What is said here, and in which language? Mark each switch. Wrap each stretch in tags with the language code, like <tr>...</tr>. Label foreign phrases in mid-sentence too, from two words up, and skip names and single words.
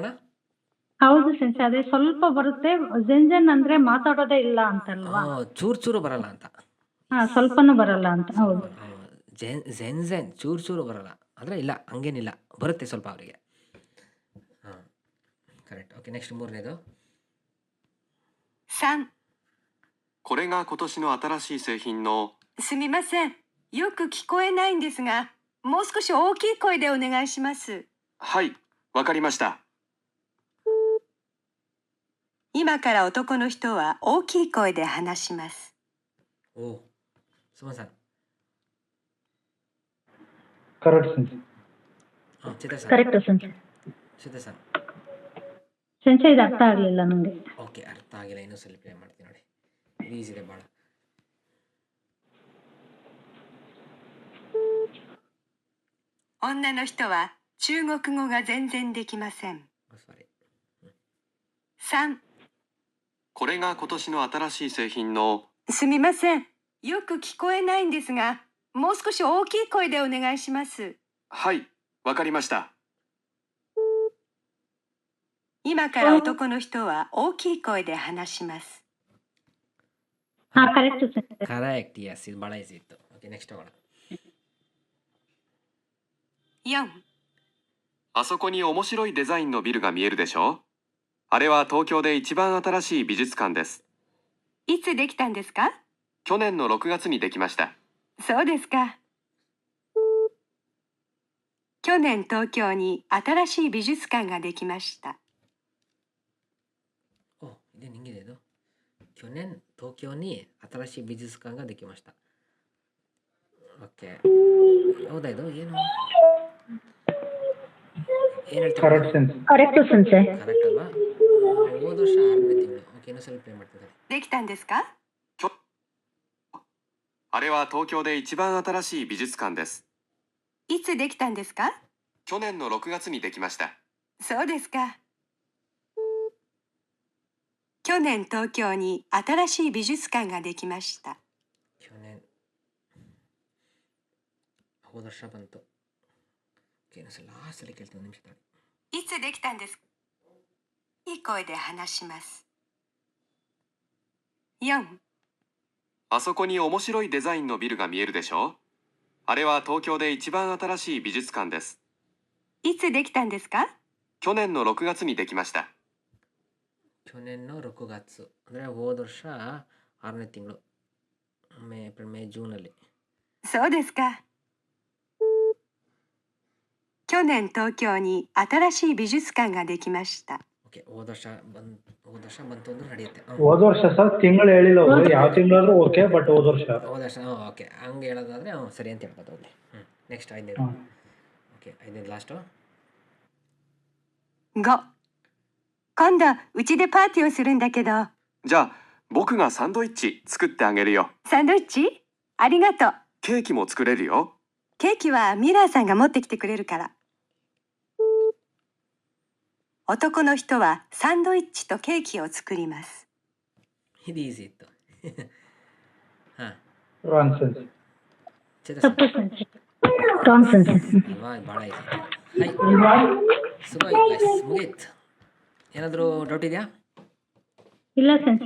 <kn>ಹೌದು ಸೆನ್ಸೆ, ಅದೇ ಸ್ವಲ್ಪ ಬರುತ್ತೆ. ಜೆನ್ಜನ್ ಅಂದ್ರೆ ಮಾತಾಡೋದೇ ಇಲ್ಲ ಅಂತಲ್ವಾ? ಚೂರು ಬರಲ್ಲ ಅಂತ. ಸ್ವಲ್ಪನೂ ಬರಲ್ಲ ಅಂತ. ಹೌದು. ಜೆನ್ಜೆನ್ ಚೂರು ಬರಲ್ಲ ಅಂದರೆ ಇಲ್ಲ, ಹಂಗೇನಿಲ್ಲ, ಬರುತ್ತೆ ಸ್ವಲ್ಪ ಅವರಿಗೆ. ಹಾಂ ಕರೆಕ್ಟ್. ಓಕೆ ನೆಕ್ಸ್ಟ್ ಮೂರನೇದು.</kn> <ja>3、これが今年の新しい製品の。すみません。よく聞こえないんですが、もう少し大きい声でお願いします。はい、わかりました。今から男の人は大きい声で話します。おすみません。</ja> <kn>ಕರೆಕ್ಟ್ ಸೆನ್ಸ್. ಚಿತ್ರ ಸರ್. ಕರೆಕ್ಟ್ ಸೆನ್ಸೆ. ಚಿತ್ರ ಸರ್. ಸೆನ್ಸೆ ಇದು ಅರ್ಥ ಆಗಲಿಲ್ಲ ನನಗೆ. ಓಕೆ ಅರ್ಥ ಆಗಿಲ್ಲ, ಇನ್ನೂ ಸ್ವಲ್ಪ ಪ್ಲೇ ಮಾಡ್ತೀನಿ ನೋಡಿ, ಈಸಿ ಇದೆ ಭಾಳ.</kn> <ja>女の人は中国語が全然できません。</ja> <kn>ಸಾರಿ.</kn> <ja>3、これが今年の新しい製品の。すみません。よく聞こえないんですが、もう少し大きい声でお願いします。はい、わかりました。今から男の人は大きい声で話します。</ja> <kn>ಕರೆಕ್ಟ್ ಸೆನ್ಸೆ. ಕರೆಕ್ಟ್, ಎಸ್, ಇದು ಭಾಳ ಈಸಿ ಇತ್ತು. ಓಕೆ ನೆಕ್ಸ್ಟ್ ಹೋಗೋಣ.</kn> <ja>4、あそこに面白いデザインのビルが見えるでしょう？あれは東京で一番新しい美術館です。いつできたんですか？去年の6月にできました。そうですか。去年東京に新しい美術館ができました。</ja> <kn>お ಇದೇನು ಹಿಂಗಿದೆ ಇದು?</kn> <ja>去年東京に新しい美術館ができました。</ja> <kn>ಓಕೆ ಹೌದಾ ಇದು ಏನು ಹೇಳ್ತಾರೆ? ಕರೆಕ್ಟ್ ಸೆನ್ಸ್. ಕರೆಕ್ಟ್ ಸೆನ್ಸೆ. ಕರೆಕ್ಟ್ ಅಲ್ವಾ? ಹೋದ ವರ್ಷ 6ನೇ ತಿಂಗಳು. ಓಕೆ ಇನ್ನೂ ಸ್ವಲ್ಪ ಪ್ಲೇ ಮಾಡ್ತಿದ್ದಾರೆ.</kn> <ja>できたんですか？あれは東京で一番新しい美術館です。いつできたんですか？去年の6月にできました。そうですか。去年東京に新しい美術館ができました。</ja> <kn>去年 ಹೋದ ವರ್ಷ ಬಂತು. ಓಕೆ ಲಾಸ್ಟ್ ಸಲ ಕೇಳ್ತೀನಿ, ಒಂದು ನಿಮಿಷ ತಾಳಿ.</kn> <ja>いつできたんですか？いい声で話します。4、あそこに面白いデザインのビルが見えるでしょ。あれは東京で一番新しい美術館です。いつできたんですか？去年の6月にできました。去年の6月</ja> <kn>ಅಂದರೆ ಹೋದ ವರ್ಷ 6ನೇ ತಿಂಗಳು, ಏಪ್ರಿಲ್ ಮೇ ಜೂನಲ್ಲಿ.</kn> <ja>そうですか。去年東京に新しい美術館ができました。</ja> <kn>ಓಕೆ ಹೋದ ವರ್ಷ ಬಂತು ಅಂದ್ರೆ ನಡೆಯುತ್ತೆ. ಹೋದ ವರ್ಷ ಸರ್ ತಿಂಗಳು ಹೇಳಿಲ್ಲ ಅವರು, ಯಾವ ತಿಂಗಳಾದ್ರೂ ಓಕೆ, ಬಟ್ ಹೋದ ವರ್ಷ. ಹೋದ ವರ್ಷ ಓಕೆ, ಹಂಗೆ ಹೇಳೋದಾದರೆ ಸರಿ ಅಂತ ಹೇಳ್ಬೋದು. ಹೋಗ್ಲಿ. ನೆಕ್ಸ್ಟ್ 5ನೇದು. ಓಕೆ 5ನೇದು ಲಾಸ್ಟು.</kn> <ja>5、今度うちでパーティーをするんだけど。じゃあ僕がサンドイッチ作ってあげるよ。サンドイッチ？ありがとう。ケーキも作れるよ。ケーキはミラーさんが持ってきてくれるから。男の人はサンドイッチとケーキを作ります。</ja> <kn>ಇದು ಈಸಿ ಇತ್ತು. ಹಾಂ ರಾಂಗ್ ಸೆನ್ಸ್. ಚೇತನ್ ತಪ್ಪು ಸೆನ್ಸ್. ರಾಂಗ್ ಸೆನ್ಸ್. ಇವಾಗ ಭಾಳ ಈಸಿ. ಹೈ ಸುಖ ಮುಗೀತು. ಏನಾದರೂ ಡೌಟ್ ಇದೆಯಾ? ಇಲ್ಲ ಸೆನ್ಸ್.</kn>